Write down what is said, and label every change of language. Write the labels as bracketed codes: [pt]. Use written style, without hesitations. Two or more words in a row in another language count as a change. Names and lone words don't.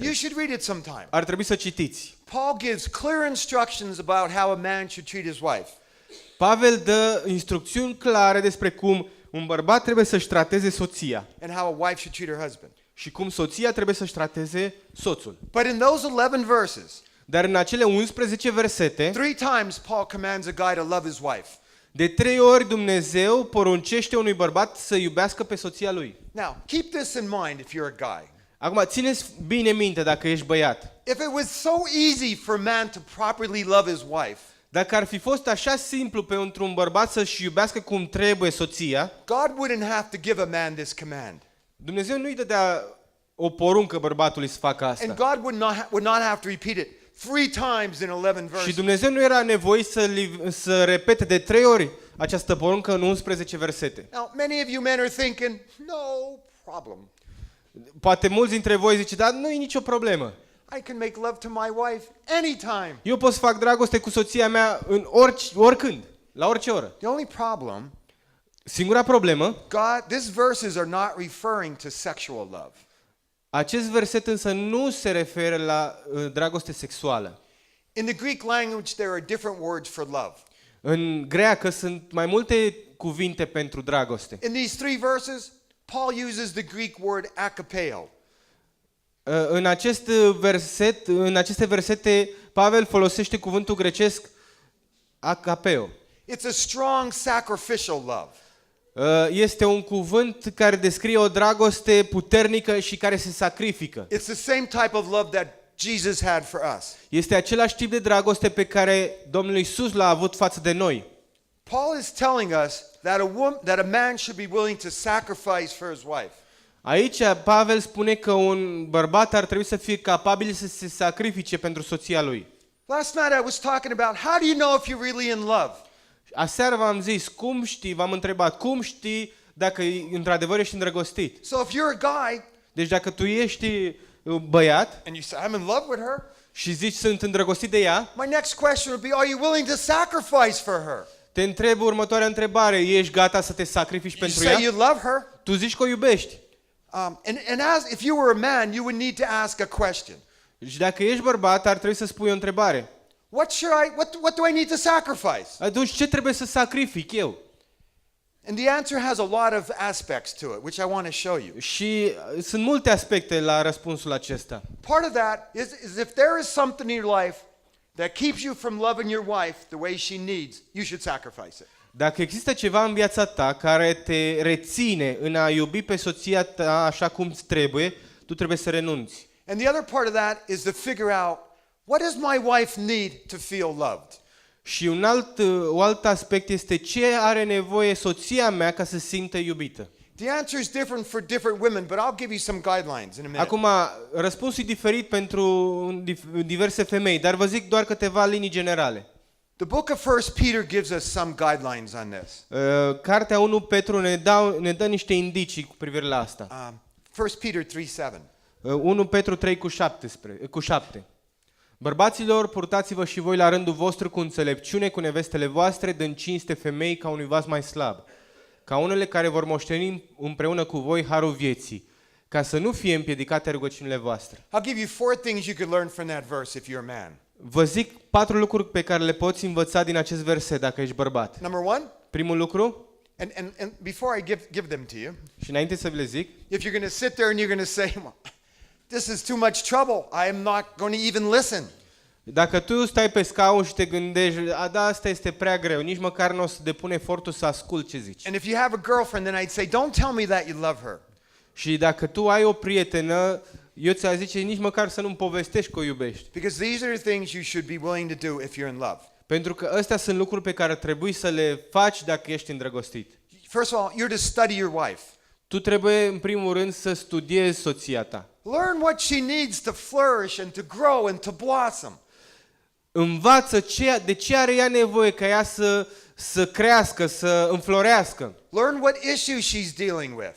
[en] You should read it sometime. [ro] Ar trebui să citiți. [en] Paul gives clear instructions about how a man should treat his wife. [ro] Pavel dă instrucțiuni clare despre cum un bărbat trebuie să-și trateze soția [en] And how a wife should treat her husband. [ro] și cum soția trebuie să-și trateze soțul. [en] But in those 11 verses, [ro] Dar în acele 11 versete, [en] 3 times Paul commands a guy to love his wife. [ro] de 3 ori Dumnezeu poruncește unui bărbat să iubească pe soția lui. [en] Now, keep this in mind if you're a guy. [ro] Acum, țineți bine minte dacă ești băiat. [en] If it was so easy for a man to properly love his wife, [ro] Dacă ar fi fost așa simplu pentru un bărbat să-și iubească cum trebuie soția, [en] God wouldn't have to give a man this command. [ro] Dumnezeu nu-i dădea o poruncă bărbatului să facă [en] And [ro] asta. [en] God would not have to repeat it 3 times in 11 [ro] Și [en] verses. [ro] Dumnezeu nu era nevoit să repete de 3 ori această poruncă în 11 versete. [en] Now, many of you men are thinking, no problem. [ro] Poate mulți dintre voi zice, dar nu e nicio problemă. [en] I can make love to my wife anytime. [ro] Eu pot să fac dragoste cu soția mea în oricând, la orice oră. [en] The only problem, [ro] Singura problemă, [en] these verses are not referring to sexual love. [ro] acest verset însă nu se referă la dragoste sexuală. [en] In the Greek language, there are different words for love. [ro] În greacă sunt mai multe cuvinte pentru dragoste. [en] In these 3 verses, Paul uses the Greek word akapeo. [ro] În aceste versete, Pavel folosește cuvântul grecesc akapeo. [en] It's a strong sacrificial love. [ro] Este un cuvânt care descrie o dragoste puternică și care se sacrifică. [en] It's the same type of love that Jesus had for us. [ro] Este același tip de dragoste pe care Domnul Iisus l-a avut față de noi. [en] Paul is telling us that a man should be willing to sacrifice for his wife. [ro] Aici Pavel spune că un bărbat ar trebui să fie capabil să se sacrifice pentru soția lui. [en] Last night I was talking about how do you know if you're really in love? [ro] Aseară v-am zis, v-am întrebat, cum știi dacă într-adevăr ești îndrăgostit? [en] So if you're a guy [ro] Deci dacă tu ești băiat [en] and you say I'm in love with her, [ro] și zici sunt îndrăgostit de ea, [en] my next question would be, are you willing to sacrifice for her? [ro] te întreb următoarea întrebare, ești gata să te sacrifici [en] You [ro] pentru [en] say [ro] ea? [en] you love her. [ro] Tu zici că o iubești. [en] And as if you were a man, you would need to ask a question. [ro] Și dacă ești bărbat, ar trebui să spui o întrebare. [en] What do I need to sacrifice? [ro] Atunci ce trebuie să sacrific eu? [en] And the answer has a lot of aspects to it, which I want to show you. [ro] Și sunt multe aspecte la răspunsul acesta. [en] Part of that is if there is something in your life that keeps you from loving your wife the way she needs, you should sacrifice it. [ro] Dacă există ceva în viața ta care te reține în a iubi pe soția ta așa cum trebuie, tu trebuie să renunți. [en] And the other part of that is to figure out what does my wife need to feel loved? [ro] Și un alt aspect este ce are nevoie soția mea ca să se simtă iubită. [en] The answer is different for different women, but I'll give you some guidelines in a minute. [ro] Acum, răspunsul e diferit pentru diverse femei, dar vă zic doar câteva linii generale. [en] The book of 1 Peter gives us some guidelines on this. [ro] Cartea 1 Petru ne dă niște indicii cu privire la asta. [en] 1 Peter 3:7. [ro] 1 Petru 3 cu 7. Bărbaților, purtați-vă și voi la rândul vostru cu înțelepciune cu nevestele voastre, dând cinste femei ca unui vas mai slab, ca unele care vor moșteni împreună cu voi harul vieții, ca să nu fie împiedicate rugăciunile voastre. [en] I'll give you 4 things you could learn from that verse if you're a man. [ro] Vă zic 4 lucruri pe care le poți învăța din acest verset dacă ești bărbat. [en] Number 1, [ro] Primul lucru, [en] and before I give them to you, [ro] și înainte să vi le zic, [en] if you're going to sit there and you're going to say, this is too much trouble, I am not going to even listen. [ro] dacă tu stai pe scaun și te gândești, da, asta este prea greu, nici măcar nu o să depun efortul să ascult ce zici. [en] And if you have a girlfriend, then I'd say, don't tell me that you love her. [ro] Și dacă tu ai o prietenă, eu ți-aș zice nici măcar să nu-mi povestești că o iubești. [en] Because these are the things you should be willing to do if you're in love. [ro] Pentru că astea sunt lucruri pe care trebuie să le faci dacă ești îndrăgostit. [en] First of all, you're to study your wife. [ro] Tu trebuie, în primul rând, să studiezi soția ta. [en] Learn what she needs to flourish and to grow and to blossom. [ro] Învață de ce are ea nevoie ca ea să crească, să înflorească. [en] Learn what issues she's dealing with.